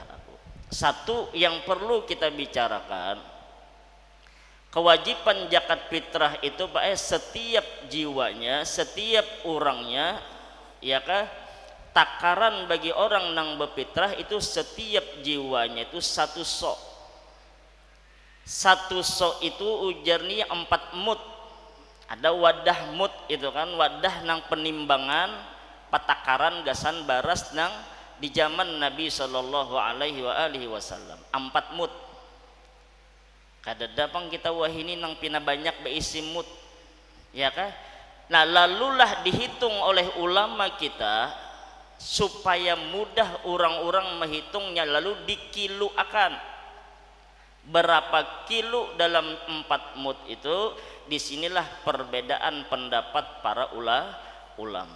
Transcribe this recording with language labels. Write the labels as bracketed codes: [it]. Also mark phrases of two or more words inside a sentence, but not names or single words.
[id] Satu yang perlu kita bicarakan, kewajiban zakat fitrah itu setiap jiwanya, setiap orangnya, ya kah? Takaran bagi orang nang berfitrah itu setiap jiwanya itu satu sok. Satu sok itu ujarnya 4 mud. [bjn] Ada wadah mud itu kan, wadah nang penimbangan patakaran gasan baras nang di zaman Nabi [ar] صلى الله عليه وسلم [bjn] 4 mud. Kada dapang kita wahini nang pina banyak beisi mud, [id] ya kah? Nah lalulah dihitung oleh ulama kita supaya mudah orang-orang menghitungnya, lalu dikiluakan berapa kilo dalam 4 mud itu. Disinilah perbedaan pendapat para ulama.